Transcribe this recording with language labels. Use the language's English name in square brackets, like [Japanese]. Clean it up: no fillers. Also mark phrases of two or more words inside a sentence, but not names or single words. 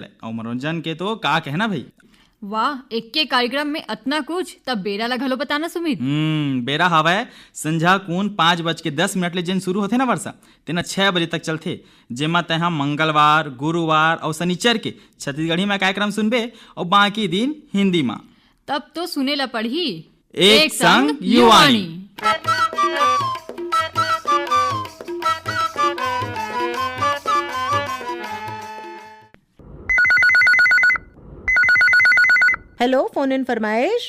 [Chhattisgarhi] और मनोरंजन के तो का कहना भाई। वाह, एक के कार्यक्रम में इतना कुछ, तब बेरा ला घलो बताना सुमित। बेरा हवाए संझा कून 5:10 ले जिन शुरू होते ना वर्षा, तेना 6 बजे तक चलते, जेमा तय मंगलवार, गुरुवार और शनिचर के छत्तीसगढ़ी में कार्यक्रम सुनबे और बाकी दिन हिंदी में। तब तो सुने ला पढ़ी एक संग युवाणी। [English] Hello, phone in फरमाइश।